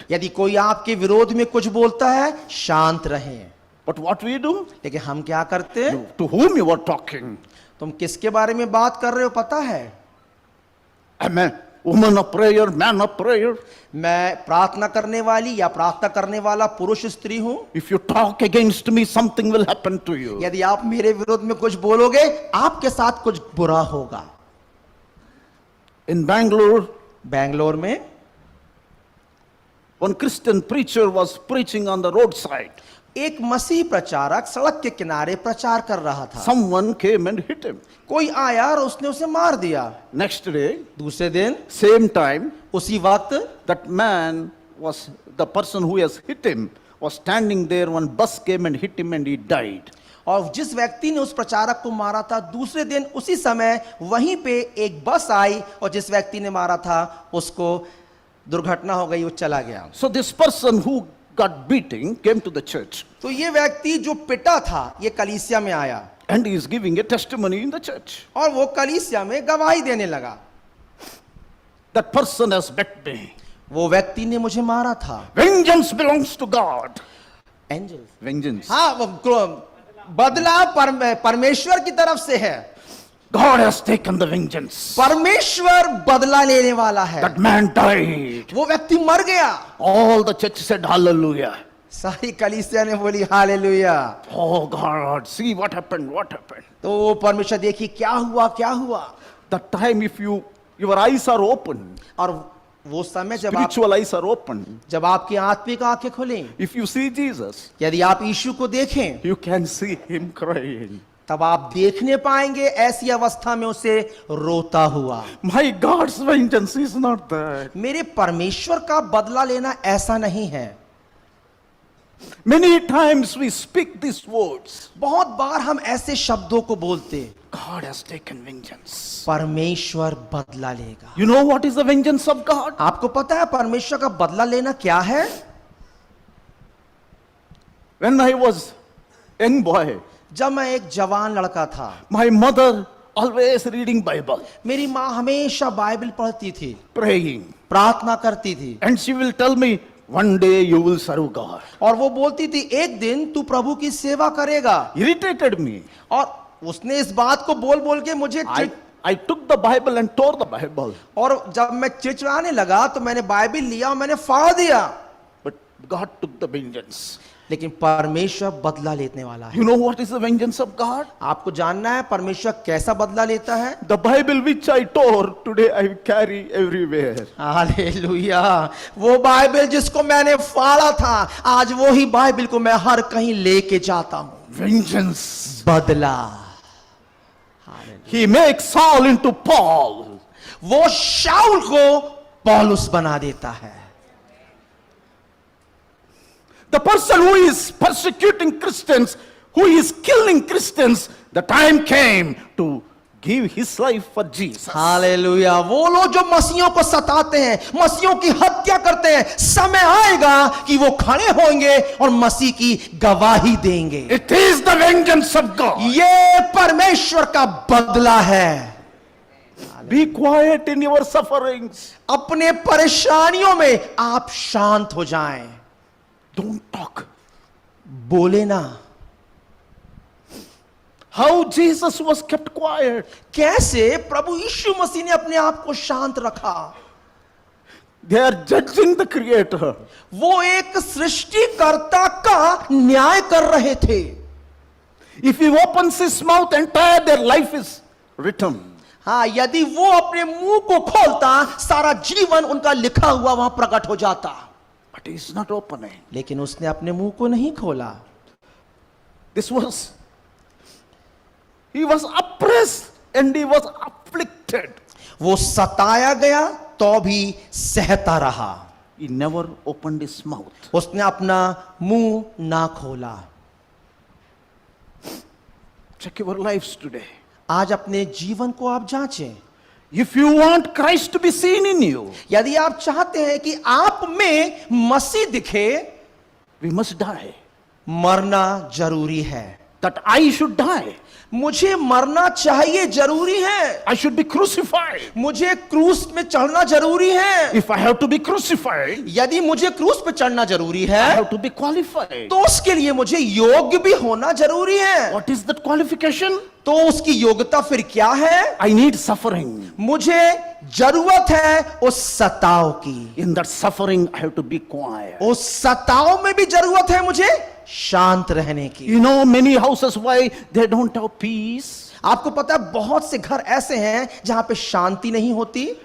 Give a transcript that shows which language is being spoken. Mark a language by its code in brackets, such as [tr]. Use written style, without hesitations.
[hi] यदि कोई आपके विरोध में कुछ बोलता है, शांत रहें। [en] But what we do? [hi] लेकिन हम क्या करते हैं? [en] To whom you are talking? [hi] तुम किसके बारे में बात कर रहे हो पता है? [en] Am a woman of prayer, man of prayer? [hi] मैं प्रार्थना करने वाली या प्रार्थना करने वाला पुरुष स्त्री हूं। [en] If you talk against me, something will happen to you. [hi] यदि आप मेरे विरोध में कुछ बोलोगे, आपके साथ कुछ बुरा होगा। [en] In Bangalore, [hi] बेंगलोर में [en] one Christian preacher was preaching on the roadside. [hi] एक मसीह प्रचारक सड़क के किनारे प्रचार कर रहा था। [en] Someone came and hit him. [hi] कोई आया और उसने उसे मार दिया। [en] Next day, [hi] दूसरे दिन [en] same time, [hi] उसी वक्त [en] that man was, the person who has hit him was standing there. One bus came and hit him and he died. [hi] और जिस व्यक्ति ने उस प्रचारक को मारा था, दूसरे दिन उसी समय वहीं पे एक बस आई और जिस व्यक्ति ने मारा था उसको दुर्घटना हो गई, वो चला गया। [en] So this person who got beating came to the church [hi] तो ये व्यक्ति जो पिटा था, ये कलीसिया में आया [en] and he is giving a testimony in the church. [hi] और वो कलीसिया में गवाही देने लगा। [en] That person has met me. [hi] वो व्यक्ति ने मुझे मारा था। [en] Vengeance belongs to God. Angel, Vengeance. [hi] हाँ, बदला परमेश्वर की तरफ से है। [en] God has taken the vengeance. [hi] परमेश्वर बदला लेने वाला है। [en] That man died. [hi] वो व्यक्ति मर गया। [en] All the church said hallelujah. [hi] सारी कलीसिया ने बोली hallelujah. [en] Oh God, see what happened, what happened. [hi] तो वो परमेश्वर देखिए क्या हुआ, क्या हुआ। [en] That time if your eyes are open, [hi] और वो समय [en] spiritual eyes are open, [hi] जब आपकी आत्मिक आंखें खुलें, [en] if you see Jesus, [hi] यदि आप यीशु को देखें, [en] you can see him crying. [hi] तब आप देखने पाएंगे ऐसी अवस्था में उसे रोता हुआ। [en] My God's vengeance is not that. [hi] मेरे परमेश्वर का बदला लेना ऐसा नहीं है। [en] Many times we speak these words. [hi] बहुत बार हम ऐसे शब्दों को बोलते, [en] God has taken vengeance. [hi] परमेश्वर बदला लेगा। [en] You know what is the vengeance of God? [hi] आपको पता है परमेश्वर का बदला लेना क्या है? [en] When I was young boy, [hi] जब मैं एक जवान लड़का था, [en] my mother always reading Bible, [hi] मेरी माँ हमेशा बाइबल पढ़ती थी, [en] praying, [hi] प्रार्थना करती थी, [en] and she will tell me, one day you will serve God. [hi] और वो बोलती थी एक दिन तू प्रभु की सेवा करेगा। [en] Irritated me. [hi] और उसने इस बात को बोल बोल के मुझे [en] I took the Bible and tore the Bible. [hi] और जब मैं चिड़चिड़ाने लगा तो मैंने बाइबल लिया और मैंने फाड़ दिया। [en] But God took the vengeance. [hi] लेकिन परमेश्वर बदला लेने वाला है। [en] You know what is the vengeance of God? [hi] आपको जानना है परमेश्वर कैसा बदला लेता है? [en] The Bible which I tore, today I carry everywhere. [hi] Hallelujah. वो बाइबल जिसको मैंने फाड़ा था, आज वो ही बाइबल को मैं हर कहीं लेके जाता हूं। [en] Vengeance. [hi] बदला। [en] He makes Saul into Paul. [hi] वो शाऊल को पौलुस बना देता है। [en] The person who is persecuting Christians, who is killing Christians, the time came to give his life for Jesus. [hi] Hallelujah. वो लोग जो मसीहों को सताते हैं, मसीहों की हत्या करते हैं, समय आएगा कि वो खड़े होंगे और मसीह की गवाही देंगे। [en] It is the vengeance of God. [hi] ये परमेश्वर का बदला है। [en] Be quiet in your sufferings. [hi] अपने परेशानियों में आप शांत हो जाएं। [en] Don't talk. [hi] बोले ना। [en] How Jesus was kept quiet. [hi] कैसे प्रभु यीशु मसीह ने अपने आप को शांत रखा? [en] They are judging the Creator. [hi] वो एक सृष्टिकर्ता का न्याय कर रहे थे। [en] If he opens his mouth, entire their life is written. [hi] हाँ, यदि वो अपने मुंह को खोलता, सारा जीवन उनका लिखा हुआ वहां प्रकट हो जाता। [en] But he is not opening. [hi] लेकिन उसने अपने मुंह को नहीं खोला। [en] He was oppressed and he was afflicted. [hi] वो सताया गया तो भी सहता रहा। [en] He never opened his mouth. [hi] उसने अपना मुंह ना खोला। [en] Check your lives today. [hi] आज अपने जीवन को आप जांचें। [en] If you want Christ to be seen in you, [hi] यदि आप चाहते हैं कि आप में मसीह दिखे, [en] we must die. [hi] मरना जरूरी है, [en] that I should die. [hi] मुझे मरना चाहिए, जरूरी है, [en] I should be crucified. [hi] मुझे क्रूस में चढ़ना जरूरी है। [en] If I have to be crucified, [hi] यदि मुझे क्रूस पे चढ़ना जरूरी [en] I [hi] है [en] have to be qualified. [hi] तो उसके लिए मुझे योग्य भी होना जरूरी है। [en] What is that qualification? [hi] तो उसकी योग्यता फिर क्या है? [en] I need suffering. [hi] मुझे जरूरत है उस सताव की। [en] In that suffering, I have to be quiet. [hi] उस सताव में भी जरूरत है मुझे शांत रहने की। [en] You know, many houses, why they don't have peace? [hi] आपको पता है बहुत से घर ऐसे हैं जहां पे शांति नहीं होती।